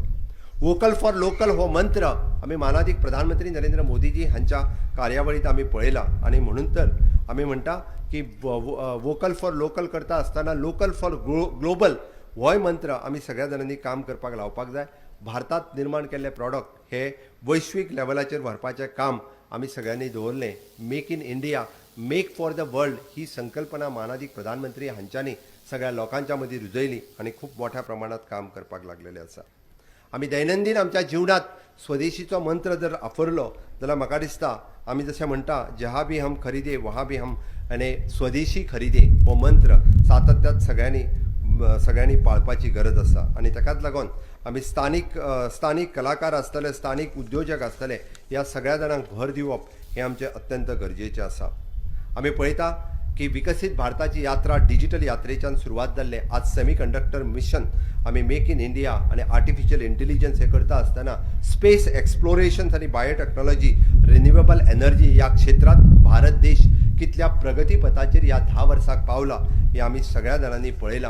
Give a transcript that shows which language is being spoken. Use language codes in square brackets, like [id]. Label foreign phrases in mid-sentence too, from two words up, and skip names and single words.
[en] vocal for local [kok] हो मंत्र आमी माननीय प्रधानमंत्री नरेंद्र मोदीजी हांच्या कार्यावळीत आमी पळयला आणि म्हणून तर आमी म्हणटा की [en] vocal for local [kok] करता आसतना [en] local for global [kok] होय मंत्र आमी सगळ्या जाणांनी काम करपाक लावपाक जाय. भारतात निर्माण केल्ले प्रॉडक्ट हे वैश्वीक लेवलाचेर व्हरपाचें काम आमी सगळ्यांनी दवरलें. [en] Make in India, make for the world [kok] ही संकल्पना माननीय प्रधानमंत्री हांच्यांनी सगळ्या लोकांच्या मदीं रुजयली आणि खूप मोठ्या प्रमाणात काम करपाक लागलेले आसा. आमी दैनंदीन आमच्या जीवनात स्वदेशीचो मंत्र जर वापरलो जाल्यार म्हाका दिसता आमी जशें म्हणटा [hi] जहाँ भी हम खरीदे वहाँ भी हम [kok] आणि [hi] स्वदेशी खरीदे [kok] हो मंत्र सातत्यात सगळ्यांनी पाळपाची गरज आसा. आणि ताकाच लागून आमी स्थानीक कलाकार आसतले, स्थानीक उद्योजक आसतले ह्या सगळ्या जाणांक भर दिवप हे आमचें अत्यंत गरजेचें आसा. आमी पळयता की विकसीत भारताची यात्रा डिजिटल यात्रेच्यान सुरवात जाल्ले आज [en] semiconductor mission [kok] आमी [en] Make in India [kok] आणि [en] artificial intelligence [kok] हे करता आसतना [en] space exploration [kok] आणि बायोटेक्नॉलॉजी, [en] renewable energy [kok] या क्षेत्रात भारत देश कितल्या प्रगतीपथाचेर ह्या 10 वर्सांक पावला हे आमी सगळ्या जाणांनी पळयलां.